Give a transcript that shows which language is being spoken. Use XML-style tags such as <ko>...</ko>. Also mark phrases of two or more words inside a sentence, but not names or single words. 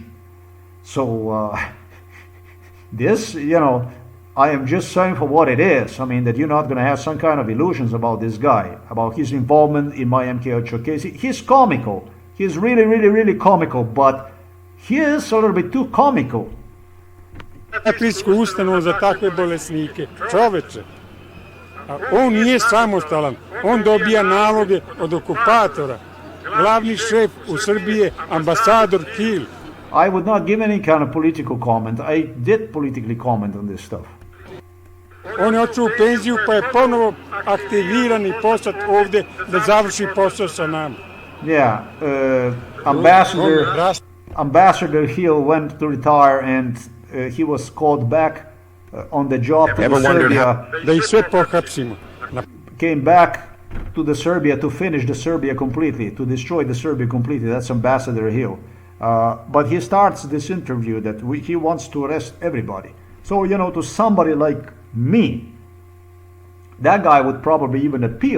<en>So this, you know, I am just saying for what it is. I mean, that you're not going to have some kind of illusions about this guy, about his involvement in my MK Ultra case. He's comical. He's really comical, but he is a little bit too comical.</en> <sr>Psihijatrijsku ustanovu za takve bolesnike. Čoveče, on nije samostalan. On dobija naloge od okupatora. Glavni šef u Srbiji je ambasador Hill.</sr> <en>I would not give any kind of political comment. I did politically comment on this stuff.</en> <sr>On je otišao u penziju pa je ponovo aktiviran i poslat ovde da završi posao sa nama.</sr> <en>Yeah, Ambassador Hill went to retire and he was called back on the job to Serbia.</en> <sr>Da ih sve pohapsimo.</sr> <en>Came back to the Serbia to finish the Serbia completely, to destroy the Serbia completely. That's Ambassador Hill. But he starts this interview that he wants to arrest everybody. So, you know, to somebody like me, that guy would probably even appeal.</en>